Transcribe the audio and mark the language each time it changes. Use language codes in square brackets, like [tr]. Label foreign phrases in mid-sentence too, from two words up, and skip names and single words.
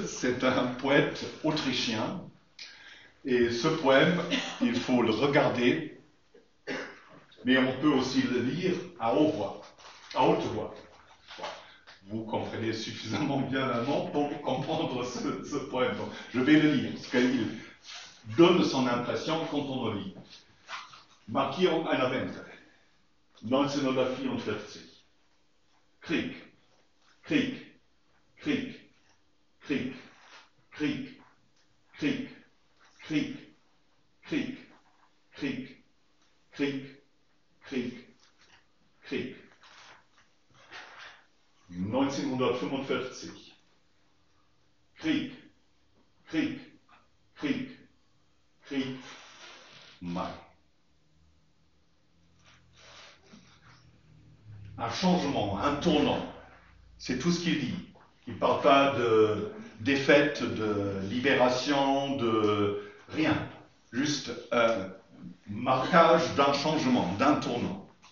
[fr] C'est un poète autrichien. Et ce poème, il faut le regarder, mais on peut aussi le lire à haute voix. Vous comprenez suffisamment bien l'allemand pour comprendre ce poème. Donc, je vais le lire, parce qu'il donne son impression quand on le lit. [de] Markierung einer Wende, 1944. Krieg, Krieg, Krieg, Krieg, Krieg, Krieg, Krieg, Krieg, Krieg, Krieg, Krieg, Krieg. 1945. Krieg, Krieg, Krieg, Krieg, Mai. [fr] Un changement, un tournant, c'est tout ce qu'il dit. Il ne parle pas de défaite, de libération, de rien. Juste un marquage d'un changement, d'un tournant.